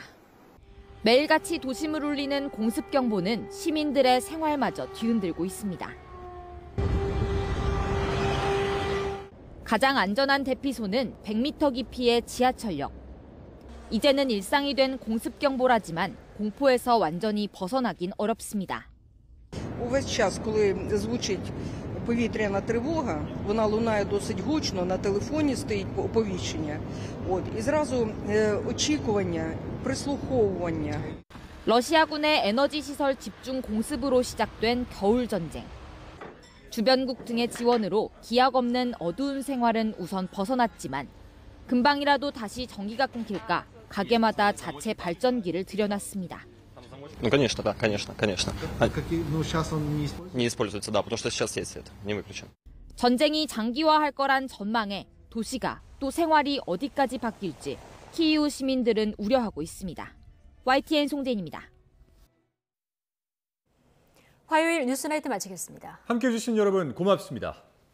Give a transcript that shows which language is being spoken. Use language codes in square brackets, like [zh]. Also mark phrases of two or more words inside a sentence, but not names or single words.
[ko] 매일같이 도심을 울리는 공습 경보는 시민들의 생활마저 뒤흔들고 있습니다. 가장 안전한 대피소는 100m 깊이의 지하철역. 이제는 일상이 된 공습 경보라지만 공포에서 완전히 벗어나긴 어렵습니다. [uk] Увесь час, коли звучить повітряна тривога, вона лунає досить гучно, на телефоні стоїть оповіщення. І зразу очікування, прислуховування. [ko] 러시아군의 에너지 시설 집중 공습으로 시작된 겨울 전쟁. 주변국 등의 지원으로 기약 없는 어두운 생활은 우선 벗어났지만 금방이라도 다시 전기가 끊길까 가게마다 자체 발전기를 들여놨습니다. [ru] Ну, конечно, да, конечно. Ну, сейчас он не используется, да, потому что сейчас есть свет, не выключен. [ko] 전쟁이 장기화할 거란 전망에 도시가 또 생활이 어디까지 바뀔지 키이우 시민들은 우려하고 있습니다. YTN 송재인입니다. 화요일 뉴스나이트 마치겠습니다. 함께해 주신 여러분 고맙습니다.